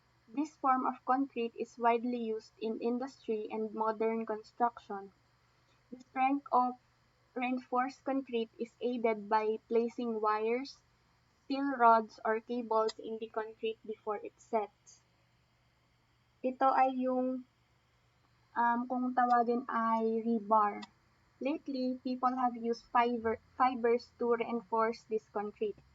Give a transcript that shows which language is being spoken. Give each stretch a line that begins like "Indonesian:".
English: This form of concrete is widely used in industry and modern construction. The strength of reinforced concrete is aided by placing wires, steel rods, or cables in the concrete before it sets.
Filipino: Ito ay yung kung tawagin ay rebar.
English: Lately, people have used fibers to reinforce this concrete.